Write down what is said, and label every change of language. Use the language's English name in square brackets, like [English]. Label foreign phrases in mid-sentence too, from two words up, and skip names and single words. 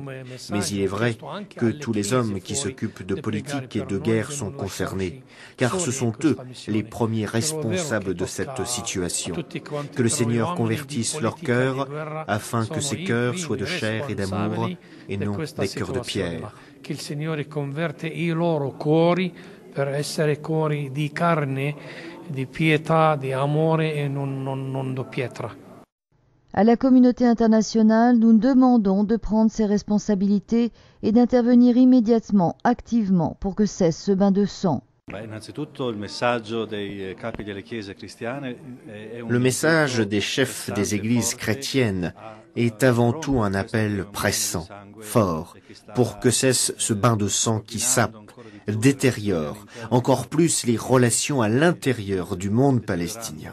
[French] Mais il est vrai que tous les hommes qui s'occupent de politique et de guerre sont concernés, car ce sont eux les premiers responsables de cette situation. Que le Seigneur convertisse leurs cœurs, afin que ces cœurs soient de chair et d'amour, et non des cœurs de pierre. [Italian] Che il Signore converte i loro cuori per essere cuori di carne, di pietà, di amore e non di pietra. [French] À la communauté internationale, nous demandons de prendre ses responsabilités et d'intervenir immédiatement, activement, pour que cesse ce bain de sang. Le message des chefs des églises chrétiennes est avant tout un appel pressant, fort, pour que cesse ce bain de sang qui sape, détériore encore plus les relations à l'intérieur du monde palestinien.